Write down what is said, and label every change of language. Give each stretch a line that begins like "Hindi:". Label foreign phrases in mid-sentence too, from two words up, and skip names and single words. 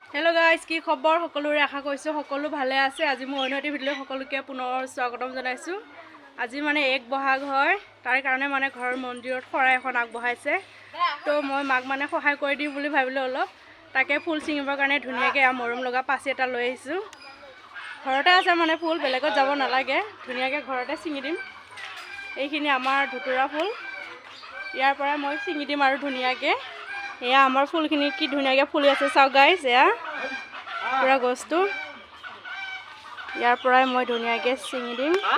English: hello guys
Assamese: কি খবৰ সকলোৰে আশা কৰিছোঁ সকলো ভালে আছে আজি মই অন্যটি ভিডিঅ সকলোকে পুনৰ স্বাগতম জনাইছো আজি মানে এক বহাগ হয় তাৰ কাৰণে মানে ঘৰৰ মন্দিৰত খৰা এখন আগবঢ়াইছে তো মই মাক মানে সহায় কৰি দিম বুলি ভাবিলো অলপ তাকে ফুল চিঙিবৰ কাৰণে ধুনিয়াকে মৰম লগা পাছি এটা লৈ আহিছো ঘৰতে আছে মানে ফুল বেলেগত যাব নালাগে ধুনিয়াকে ঘৰতে চিঙি দিম এইখিনি আমাৰ ধুতুৰা ফুল ইয়াৰ পৰা মই চিঙি দিম আৰু ধুনিয়াকে এয়া আমাৰ ফুলখিনি কি ধুনিয়াকে ফুলি আছে চাও গাইস এয়া পুৰা গছটো ইয়াৰ পৰাই মই ধুনিয়াকে চিঙি দিম